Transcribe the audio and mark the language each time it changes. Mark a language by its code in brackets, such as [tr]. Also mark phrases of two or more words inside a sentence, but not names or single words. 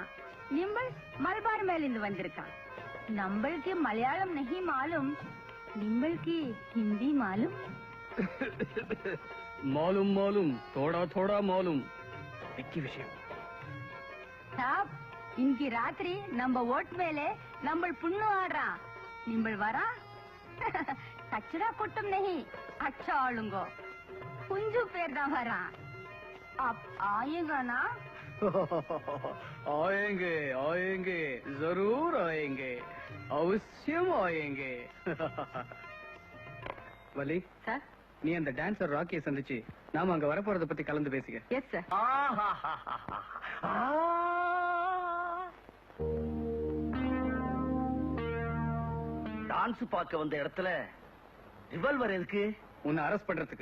[ta] நிம்பள் மலபார் மேலிருந்து வந்திருக்கான். நம்பளுக்கு மலையாளம் [hi] नहीं मालूम, [ta] நிம்பளுக்கு ஹிந்தி மாலும். [hi] मालूम मालूम, थोड़ा थोड़ा मालूम. [ta] விக்கி விஷயம் சாப், இன்னைக்கு ராத்திரி நம்ம ஓட் மேலே நம்பள் புண்ணு ஆடுறான். நிம்பள் வரா? கச்சடா கூட்டம் நஹி, अच्छा ஆளுங்கோ. [hi] कुंजू पेर दा भरा। आप आएगा ना? आएंगे आएंगे, जरूर आएंगे, अवश्यम आएंगे. वली [ta] सर, நீ அந்த டான்சர் ராக்கியை சந்திச்சு நாம அங்க வரப்போறத பத்தி கலந்து பேசிக்க. எஸ் சார். டான்ஸ் பார்க்க வந்த இடத்துல ரிவால்வர் எதுக்கு? உன்னை அரெஸ்ட் பண்றதுக்கு.